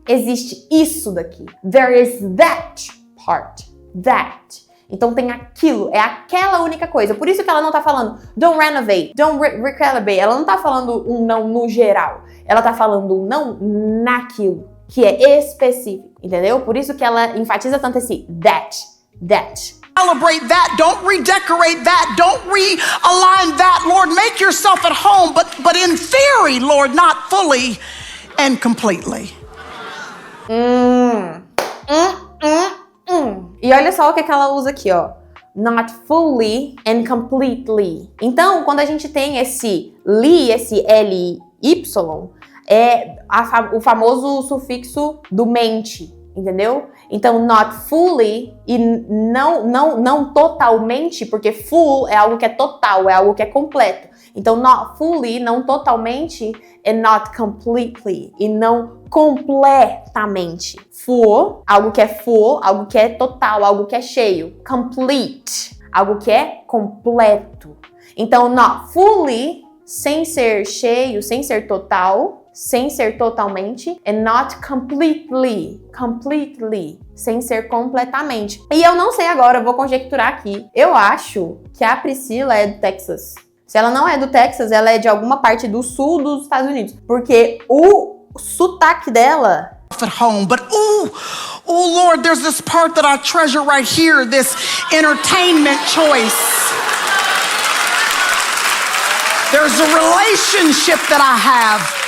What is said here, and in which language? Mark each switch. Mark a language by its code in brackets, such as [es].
[pt] Existe isso daqui. [en] There is that part. That. [pt] Então tem aquilo, é aquela única coisa. Por isso que ela não tá falando [en] don't renovate, don't recalibrate. [pt] Ela não tá falando um não no geral. Ela tá falando um não naquilo, que é específico, entendeu? Por isso que ela enfatiza tanto esse that. [en] Celebrate that, don't redecorate that, don't realign that. Lord, make yourself at home, but in theory, Lord, not fully and completely. [pt] E olha só o que ela usa aqui, ó. [en] Not fully and completely. [pt] Então, quando a gente tem esse li, esse ly, é o famoso sufixo do mente, entendeu? Então, [en] not fully [pt] e não totalmente, porque full é algo que é total, é algo que é completo. Então, [en] not fully, [pt] não totalmente, e [en] not completely, [pt] e não completamente. Full, algo que é total, algo que é cheio. Complete, algo que é completo. Então, [en] not fully, [pt] sem ser cheio, sem ser total, sem ser totalmente, [en] and not completely, [pt] sem ser completamente. E eu não sei agora, eu vou conjecturar aqui. Eu acho que a Priscila é do Texas. Se ela não é do Texas, ela é de alguma parte do sul dos Estados Unidos. Porque o sotaque dela... [en] At home, but oh Lord, there's this part that I treasure right here, this entertainment choice. There's a relationship that I have.